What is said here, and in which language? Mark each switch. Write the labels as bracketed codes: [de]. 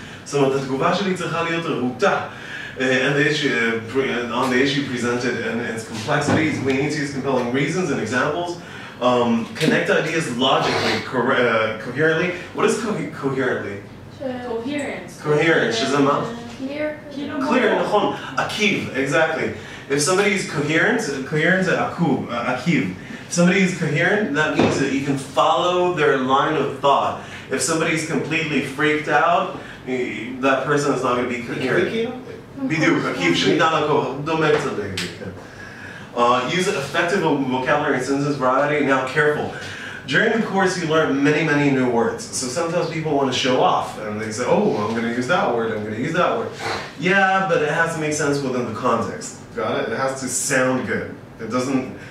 [he] זאת אומרת, התגובה שלי צריכה להיות רהוטה. [en] And the issue, on the issue presented and its complexities, we need to use compelling reasons and examples. Connect ideas logically, coherently. What is coherently? Coherence. [he] Coherence, שזה מה? [en] Clear. [he] נכון. [en] עקיב, exactly. If somebody is coherent [he] זה עקוב, עקיב. [en] If somebody is coherent, that means that you can follow their line of thought. If somebody is completely freaked out, that person is not going to be coherent. [he] בדיוק, עקיב, שניתן לקרוא, דומה קצת לעקיב. [en] Use effective vocabulary and sentence variety. Now, careful. During the course, you learn many new words. So sometimes people want to show off, and they say, "Oh, I'm going to use that word. I'm going to use that word." Yeah, but it has to make sense within the context. Got it? It has to sound good. It doesn't.